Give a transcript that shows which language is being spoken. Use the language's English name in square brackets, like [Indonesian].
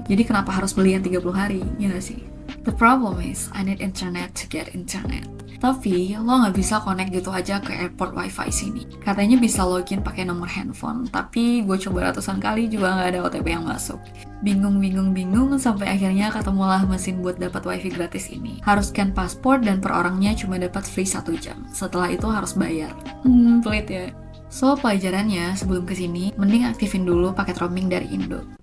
[Indonesian] Jadi kenapa harus beli yang 30 hari, ya gak sih? [English] The problem is, I need internet to get internet. [Indonesian] Tapi, lo nggak bisa connect gitu aja ke airport wifi sini. Katanya bisa login pakai nomor handphone, tapi gue coba ratusan kali juga nggak ada OTP yang masuk. Bingung, sampai akhirnya ketemulah mesin buat dapat wifi gratis ini. Harus scan paspor dan per orangnya cuma dapat free 1 jam. Setelah itu harus bayar. Pelit ya. So, pelajarannya sebelum kesini, mending aktifin dulu paket roaming dari Indo.